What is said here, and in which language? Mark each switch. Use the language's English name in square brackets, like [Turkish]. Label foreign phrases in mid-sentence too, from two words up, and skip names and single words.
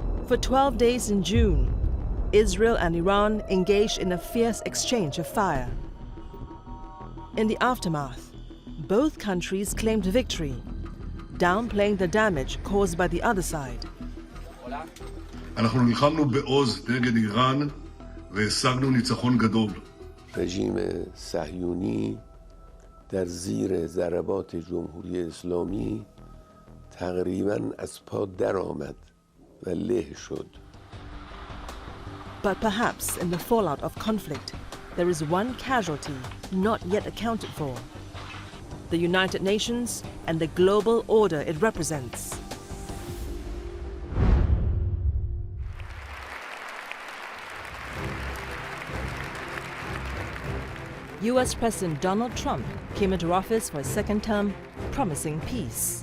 [English] For 12 days in June, Israel and Iran engaged in a fierce exchange of fire. In the aftermath, both countries claimed victory, downplaying the damage caused by the other side. [Hebrew] אנחנו נלחמנו בעוז נגד איראן והשגנו ניצחון גדול. [Persian] رژیم صهیونی در زیر ضربات جمهوری اسلامی تقریباً از پا درآمد و له شد. [English] But perhaps in the fallout of conflict, there is one casualty not yet accounted for: the United Nations and the global order it represents. US President Donald Trump came into office for his second term, promising peace.